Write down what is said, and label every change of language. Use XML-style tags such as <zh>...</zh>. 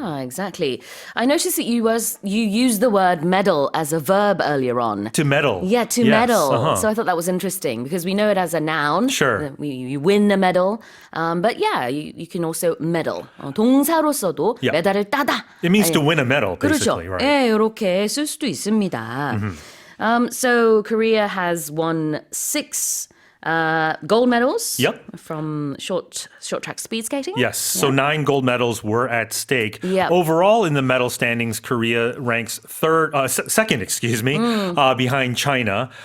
<en>Yeah, exactly. I noticed that you used the word medal as a verb earlier on. To medal. Yeah, to Yes, medal. So I thought that was interesting because we know it as a noun. Sure. You win a medal. But yeah, you can also medal.</en> <ko>동사로서도</ko> <en>Yeah.</en> <ko>메달을 따다.</ko> <en>It means to win a medal,</en> <ko>그렇죠.</ko> <en>basically, right?</en> <ko>예, 이렇게 쓸 수도 있습니다.</ko> <en>So Korea has won 6 gold medals Yep. from short track speed skating. Yes, so 9 gold medals were at stake. Yep. Overall, in the medal standings, Korea ranks second, behind China.</en>